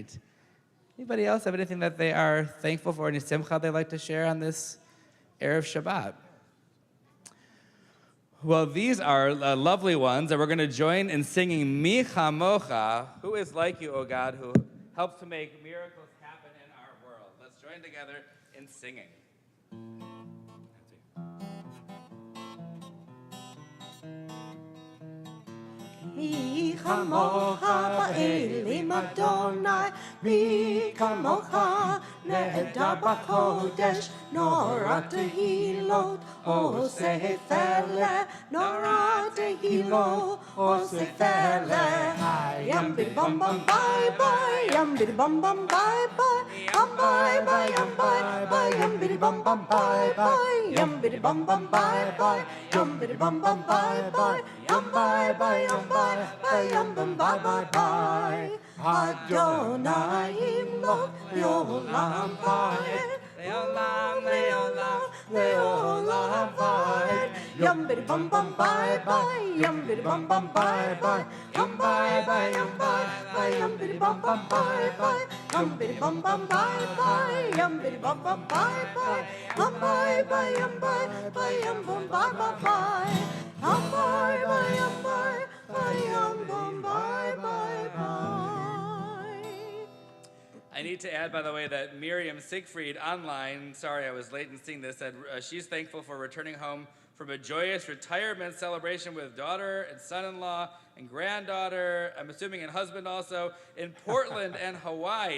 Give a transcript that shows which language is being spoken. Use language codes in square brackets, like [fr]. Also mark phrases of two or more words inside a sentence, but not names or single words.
[en] Anybody else have anything that they are thankful for, any simcha they'd like to share on this [he] ערב שבת? [en] Well, these are lovely ones, and we're going to join in singing Mijamojo, who is like you, O God, who helps to make miracles happen in our world. Let's join together in singing. [he] מי כמוך באלים אדוני, מי כמוך נהדר בקודש, נורא תהילות עושה פלא, נורא תהילות עושה פלא. ים בידי בם בם ביי ביי, ים בידי בם בם ביי ביי, ים ביי ביי ים ביי ביי, ים בידי בם בם ביי ביי, ים בידי בם בם ביי ביי, ים בידי בם בם ביי ביי, ים ביי ביי ים ביי. Yam bam bye bye bye. אדוני ימלוך לעולם ועד. לעולם לעולם לעולם ועד. yum biddy bum bum bye bye, yum biddy bum bum bye bye, yum bye bye, yum bye bye, yum biddy bum bum bye bye, yum biddy bum bum bye bye, yum biddy bum bum bye bye, yum bye bye, yum bye bye, yum bum bye bye bye, yum bye bye, yum bye bye, yum bum bye bye bye. [en] I need to add, by the way, that Miriam Siegfried online, sorry I was late in seeing this, said she's thankful for returning home from a joyous retirement celebration with daughter and son-in-law and granddaughter, I'm assuming and husband also, in Portland and Hawaii.